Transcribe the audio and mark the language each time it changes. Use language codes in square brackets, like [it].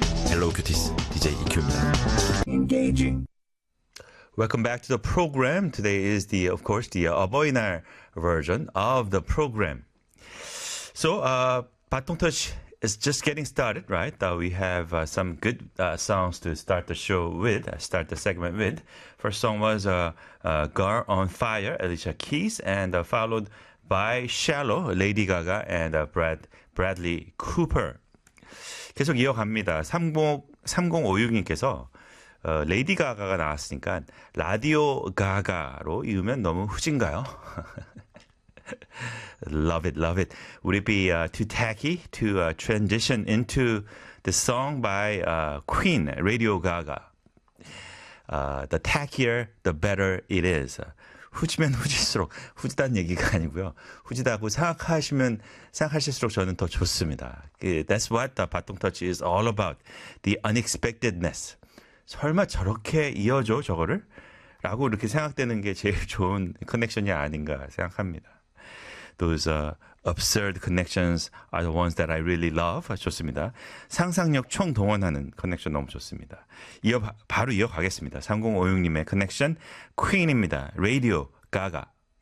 [ko] 헬로우 큐티스 DJ 이큐입니다. [en] Engaging. Welcome back to the program. Today is the, of course, the 어버이날 version of the program. So, 바통터치 is just getting started, right? We have some good songs to start the show with, start the segment with. First song was Girl on Fire, Alicia Keys, and followed by Shallow, Lady Gaga, and Bradley Cooper. [ko] 계속 이어갑니다. 3056님께서 레이디 가가가 나왔으니까 라디오 가가로 이으면 너무 후진가요? [en] Love it, love it. Would it be too tacky to transition into the song by Queen, Radio Gaga? The tackier, the better it is. [ko] 후지면 후질수록 후지다는 얘기가 아니고요. 후지다고 생각하시면 생각하실수록 저는 더 좋습니다. [en] That's what the 바통터치 is all about. The unexpectedness. [ko] 설마 저렇게 이어줘 저거를? 라고 이렇게 생각되는 게 제일 좋은 커넥션이 아닌가 생각합니다. [en] Those absurd connections are the ones that I really love. [ko] 좋습니다. 상상력 총동원하는 커넥션 너무 좋습니다. 바로 이어가겠습니다. 3056님의 커넥션 퀸입니다. 라디오 가가.